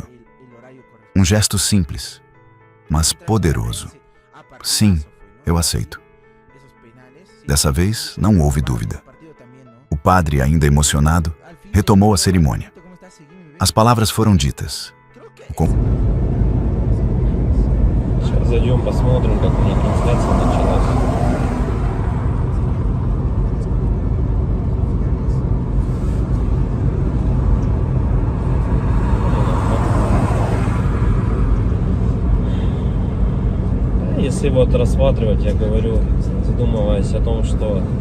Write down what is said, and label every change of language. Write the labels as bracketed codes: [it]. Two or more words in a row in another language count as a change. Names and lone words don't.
[pt] Um gesto simples, mas poderoso. Sim, eu aceito. Dessa vez, não houve dúvida. O padre, ainda emocionado, retomou a cerimônia. As palavras foram ditas. [ru] Сейчас зайдем, посмотрим, как у них трансляция началась. Если вот рассматривать, я говорю, задумываясь о том, что